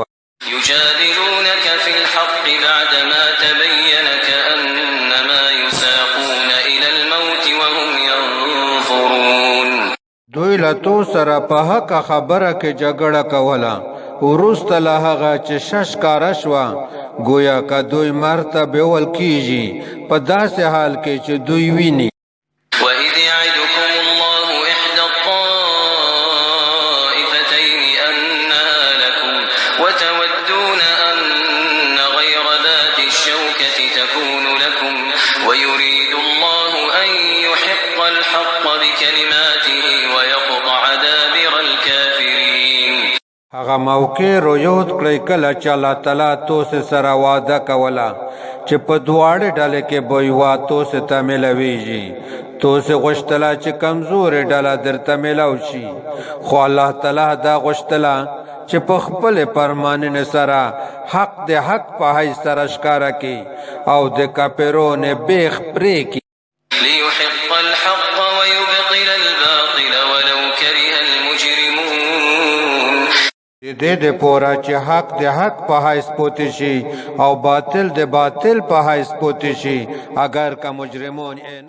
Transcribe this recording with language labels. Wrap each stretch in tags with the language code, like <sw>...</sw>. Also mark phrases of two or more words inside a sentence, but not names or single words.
<ar>يجادلونك في الحق بعدما تبين كأنما يساقون إلى الموت وهم ينظرون.</ar> <ps>دوی له تو سره په حق خبره کې جګړه کوله وروسته له هغه چې شش کاره شوه گویا که دوی مرګ ته بیول کیږي په داسې حال کې چې دوی ویني.</ps> <ar>وإذ يعدكم الله إحدى الطائفتين أنها لكم وتودون أن غير ذات الشوكة تكون لكم ويريد الله أن يحق الحق بكلماته ويقطع دابر الكافرين.</ar> <ps>هغه موقع رو یاد کړئ کله چې الله تعالی تاسو سره وعده کوله چې په دواړه ډلې کې به یوه تاسو ته میلاویږي. تاسو غوښتله چې کمزورې ډله درته میلاو شي خو الله تعالی دا غوښتله چې په خپلې فرمانونو سره حق د حق په حیث سره ښکاره کړي او د کافرانو بیخ پرې کړي.</ps> <ar>ليحق الحق ويبطل الباطل ولو كره المجرمون.</ar> <ps>د دې دپاره چې حق د حق په حیث پوتې شي او باطل د باطل په حیث پوتې شي اگر که مجرمون</ps>